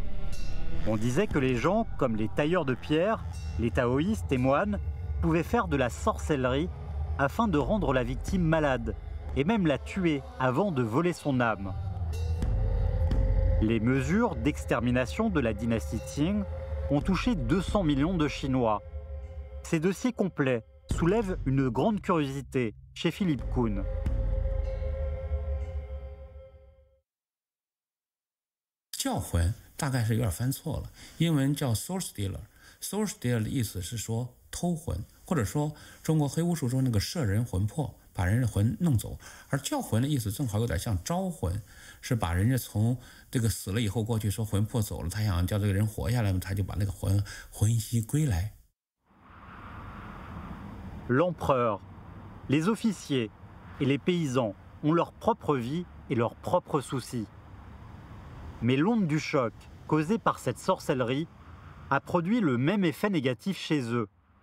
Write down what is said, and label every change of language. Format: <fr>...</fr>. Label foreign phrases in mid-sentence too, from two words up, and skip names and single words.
<fr>On disait que les gens, comme les tailleurs de pierre, les taoïstes et moines, pouvaient faire de la sorcellerie afin de rendre la victime malade et même la tuer avant de voler son âme. Les mesures d'extermination de la dynastie Qing ont touché 200 millions de Chinois. Ces dossiers complets soulèvent une grande curiosité chez Philip Kuhn.</fr> <zh>教魂大概是有点翻错了，英文叫</zh> <en>soul stealer。 soul stealer</en> <zh>的意思是说偷魂，或者说中国黑巫术中那个摄人魂魄，把人的魂弄走。而教魂的意思正好有点像招魂，是把人家从这个死了以后过去说魂魄走了，他想叫这个人活下来嘛，他就把那个魂息归来。</zh> <fr>L'empereur, les officiers et les paysans ont leur propre vie et leurs propres soucis. Mais l'onde du choc causée par cette sorcellerie a produit le même effet négatif chez eux.</fr>